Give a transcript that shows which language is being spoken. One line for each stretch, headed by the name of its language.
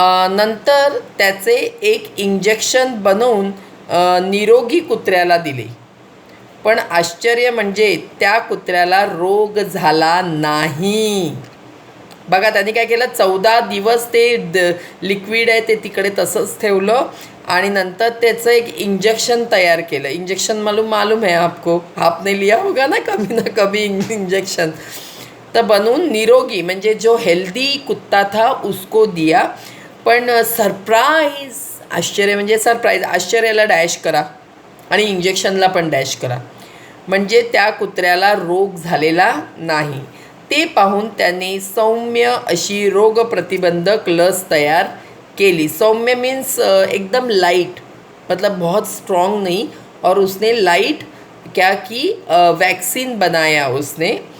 Marathi: नंतर त्याचे एक इंजेक्शन बनवून निरोगी कुत्र्याला दिले. पण आश्चर्य म्हणजे त्या कुत्र्याला रोग झाला नाही. बघा त्यांनी काय केलं, 14 दिवस ते लिक्विड आहे ते तिकडे तसंच ठेवलं आणि नंतर त्याचं एक इंजेक्शन तयार केलं.
Hindi: इंजेक्शन मालूम है आपको, आपने लिया होगा ना कभी इंजेक्शन.
Marathi: तर बनवून निरोगी म्हणजे
Hindi: जो हेल्दी कुत्ता था उसको दिया.
Marathi: पण सरप्राईज, आश्चर्य म्हणजे सरप्राईज, आश्चर्याला डॅश करा आणि इंजेक्शनला पण डॅश करा. म्हणजे त्या कुत्र्याला रोग झालेला नाही. ते पाहून त्याने सौम्य अशी रोगप्रतिबंधक लस तयार केली.
Hindi: सौम्य मीन्स एकदम लाइट, मतलब बहुत स्ट्रॉन्ग नहीं. और उसने लाइट क्या की वैक्सीन बनाया उसने.